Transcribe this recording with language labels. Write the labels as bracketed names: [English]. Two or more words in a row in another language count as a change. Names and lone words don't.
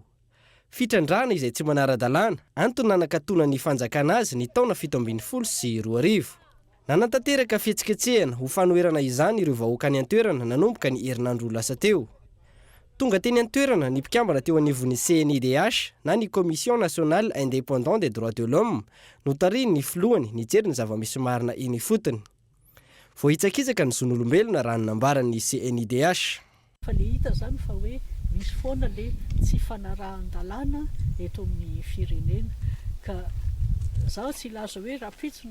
[Malagasy] Fitrandrana izay tsy manara-dalàna antony nanakatona ny fanjakana azy ny taona 17 sy 2000. Nanantanteraka fihetsiketsehana ho fanoherana izany ireo vahoaka any an-toerana nanomboka ny herinandro lasa teo. Tonga teny an-toerana ny mpikambana teo anivon'ny CNIDH na ny [French] Commission nationale indépendante des droits de l'homme [Malagasy] notariny ny filohany nijery ny zava-misy marina eny fotony. Voahitsakitsaka ny zon'olombelona raha nambaran'ny CNIDH. Fa le hita zany fa hoe misy foana le tsy fanarahan-dalàna eto amin'ny firenena ka zaho tsy laza hoe rapitso